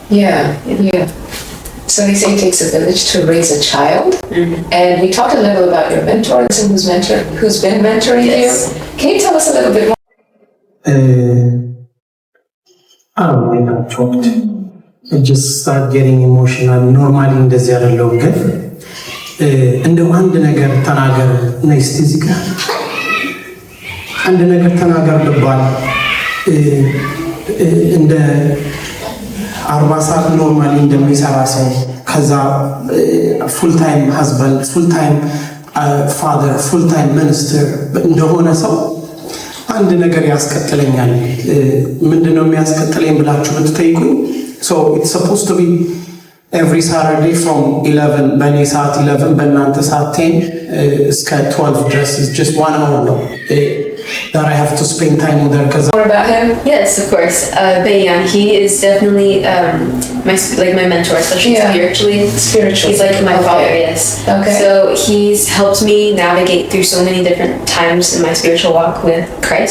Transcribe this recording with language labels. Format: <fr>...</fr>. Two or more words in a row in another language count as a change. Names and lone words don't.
<en>So they say it takes a village to raise a child. And we talked a little about your mentor and who's been mentoring you. Can you tell us a little bit more? I don't know, I got choked. I just start getting emotional.</en> <am>Normally እንደዚህ አይደለሁም ግን እንደው አንድ ነገር ተናገር ነይ እስቲ እዚህ ጋር አንድ ነገር ተናገር ልባል እንደ 40 ሰዓት ኖርማሊ እንደሚሰራ ሰው ከዛ</am> <en>full time husband full time father full time minister</en> <am>እንደሆነ ሰው አንድ ነገር ያስቀጥለኛል ምንድነው የሚያስቀጥለኝ ብላችሁ ብትጠይቁኝ</am> <en>so it's supposed to be every Saturday from 11</en> <am>በኔ ሰዓት 11 በእናንተ ሰዓት 10 እስከ 12 ድረስ</am> <en>is just 1 hour</en> <am>ነው</am> <en>that I have to spend time with her. More about him? Yes, of course. Bayan, he is definitely my mentor, especially spiritually. He's like my father, yes. Okay. So he's helped me navigate through so many different times in my spiritual walk with Christ.</en>